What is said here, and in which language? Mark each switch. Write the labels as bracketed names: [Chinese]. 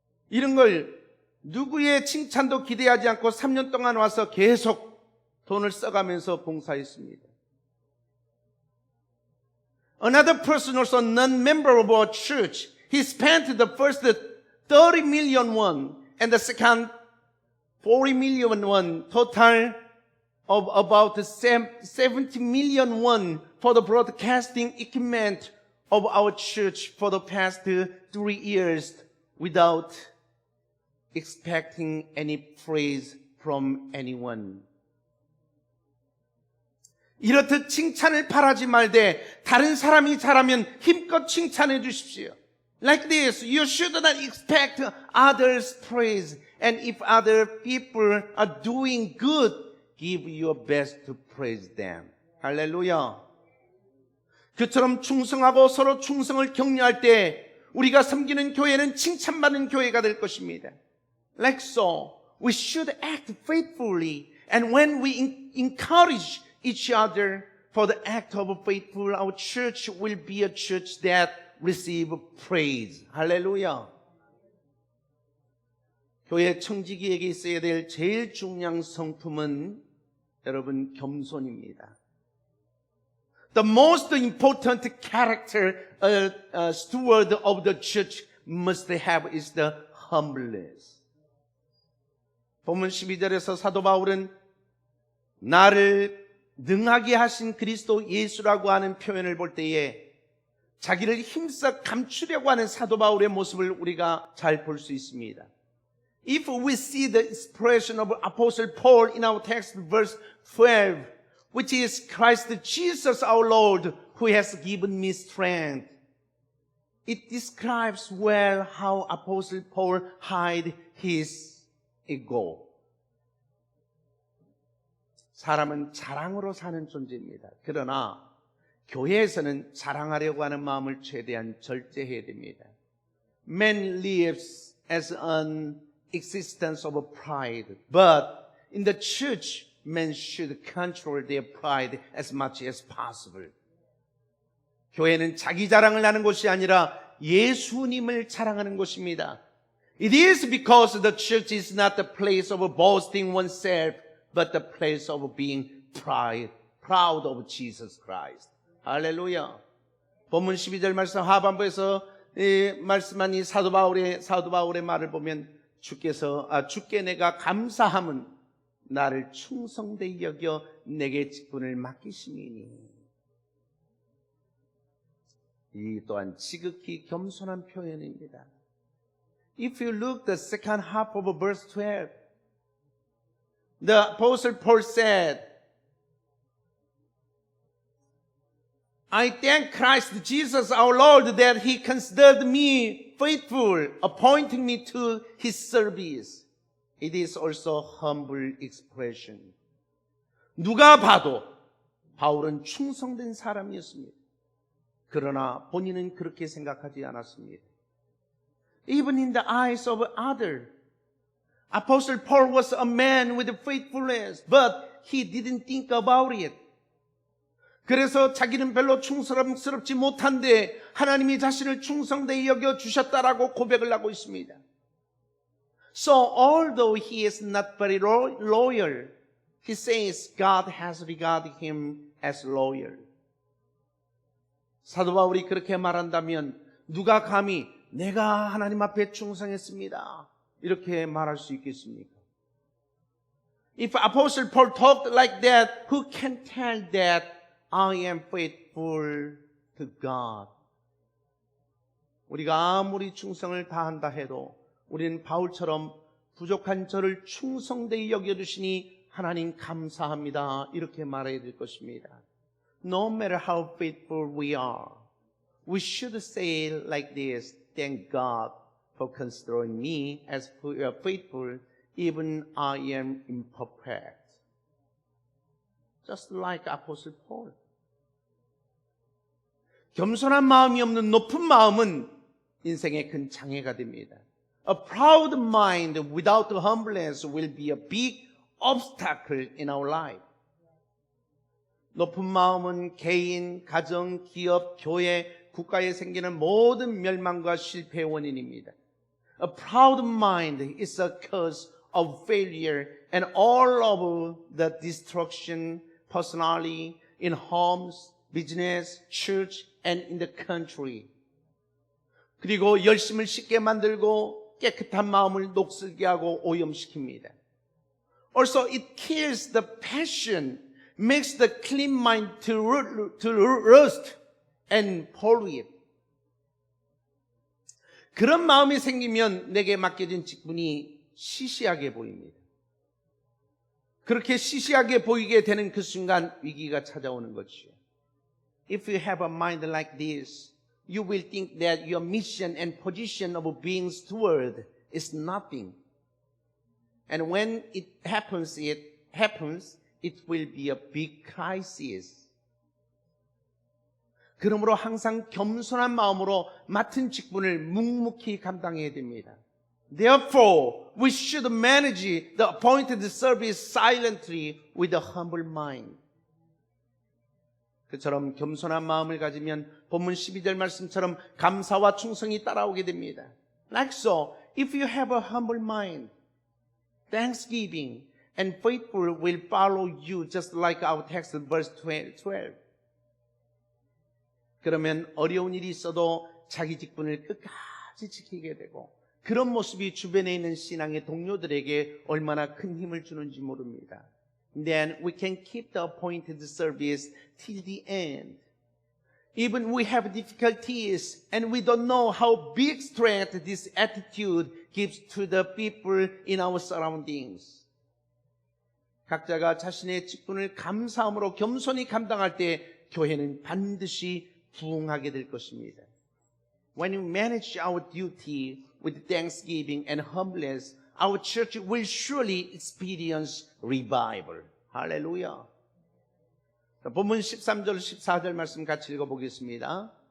[Korean] 이런 걸 누구의 칭찬도 기대하지 않고 3년 동안 와서 계속 돈을 써가면서 봉사했습니다. [English] Another person also non-member of our church, he spent the first 30 million won and the second 40 million won, total of about 70 million won for the broadcasting equipment of our church for the past 3 years without expecting any praise from anyone. [Korean] 이렇듯 칭찬을 바라지 말되 다른 사람이 잘하면 힘껏 칭찬해 주십시오. [English] Like this, you should not expect others' praise. And if other people are doing good, give your best to praise them. [Korean] 할렐루야. 그처럼 충성하고 서로 충성을 격려할 때 우리가 섬기는 교회는 칭찬받는 교회가 될 것입니다. [English] Like so, we should act faithfully. And when we encourage each other for the act of faithful, our church will be a church that receive praise. [Korean] 할렐루야. 교회 청지기에게 있어야 될 제일 중요한 성품은 여러분 겸손입니다. [English] The most important character a steward of the church must have is the humbleness. [Korean] 본문 12절에서 사도 바울은 나를 능하게 하신 그리스도 예수라고 하는 표현을 볼 때에 자기를 힘써 감추려고 하는 사도 바울의 모습을 우리가 잘 볼 수 있습니다. [English] If we see the expression of Apostle Paul in our text, verse 12, which is Christ Jesus our Lord, who has given me strength, it describes well how Apostle Paul hid his ego. [Korean] 사람은 자랑으로 사는 존재입니다. 그러나 교회에서는 자랑하려고 하는 마음을 최대한 절제해야 됩니다. [English] Man lives as an existence of pride, but in the church, men should control their pride as much as possible. [Korean] 교회는 자기 자랑을 하는 곳이 아니라 예수님을 자랑하는 곳입니다. [English] It is because the church is not the place of boasting oneself, but the place of being proud of Jesus Christ. [Korean] 할렐루야. 본문 12절 말씀 하반부에서 말씀한 이 사도 바울의 말을 보면 주께 내가 감사함은 나를 충성되이 여겨 내게 직분을 맡기심이니. 이 또한 지극히 겸손한 표현입니다. [English] If you look the second half of verse 12, the Apostle Paul said, I thank Christ Jesus our Lord that He considered me faithful, appointing me to His service. It is also humble expression. [Korean] 누가 봐도 바울은 충성된 사람이었습니다. 그러나 본인은 그렇게 생각하지 않았습니다. [English] Even in the eyes of others, Apostle Paul was a man with faithfulness, but he didn't think about it. [Korean] 그래서 자기는 별로 충성스럽지 못한데 하나님이 자신을 충성되이 여겨 주셨다라고 고백을 하고 있습니다. [English] So although he is not very loyal, he says God has regarded him as loyal. [Korean] 사도 바울이 그렇게 말한다면 누가 감히 내가 하나님 앞에 충성했습니다 이렇게 말할 수 있겠습니까? [English] If Apostle Paul talked like that, who can tell that I am faithful to God? [Korean] 우리가 아무리 충성을 다한다 해도 우리는 바울처럼 부족한 저를 충성되이 여겨주시니 하나님 감사합니다. 이렇게 말해야 될 것입니다. [English] No matter how faithful we are, we should say like this, thank God for considering me as faithful, even I am imperfect. Just like Apostle Paul. [Korean] 겸손한 마음이 없는 높은 마음은 인생의 큰 장애가 됩니다. [English] A proud mind without humbleness will be a big obstacle in our life. [Korean] 높은 마음은 개인, 가정, 기업, 교회, 국가에 생기는 모든 멸망과 실패의 원인입니다. [English] A proud mind is a cause of failure and all of the destruction personally in homes, business, church, and in the country. [Korean] 그리고 열심을 쉽게 만들고 깨끗한 마음을 녹슬게 하고 오염시킵니다. [English] Also, it kills the passion, makes the clean mind to rust and pollute. [Korean] 그런 마음이 생기면 내게 맡겨진 직분이 시시하게 보입니다. 그렇게 시시하게 보이게 되는 그 순간 위기가 찾아오는 것이죠. [English] If you have a mind like this, you will think that your mission and position of being steward is nothing. And when it happens, it will be a big crisis. [Korean] 그러므로 항상 겸손한 마음으로 맡은 직분을 묵묵히 감당해야 됩니다. [English] Therefore, we should manage the appointed service silently with a humble mind. [Korean] 그처럼 겸손한 마음을 가지면 본문 12절 말씀처럼 감사와 충성이 따라오게 됩니다. [English] Like so, if you have a humble mind, thanksgiving and faithful will follow you just like our text verse 12. [Korean] 그러면 어려운 일이 있어도 자기 직분을 끝까지 지키게 되고 그런 모습이 주변에 있는 신앙의 동료들에게 얼마나 큰 힘을 주는지 모릅니다. [English] Then we can keep the appointed service till the end. Even we have difficulties and we don't know how big strength this attitude gives to the people in our surroundings. [Korean] 각자가 자신의 직분을 감사함으로 겸손히 감당할 때 교회는 반드시 부흥하게 될 것입니다. [English] When we manage our duty with thanksgiving and humbleness, our church will surely experience revival. [Korean] 할렐루야. 본문 13절, 14절 말씀 같이 읽어보겠습니다.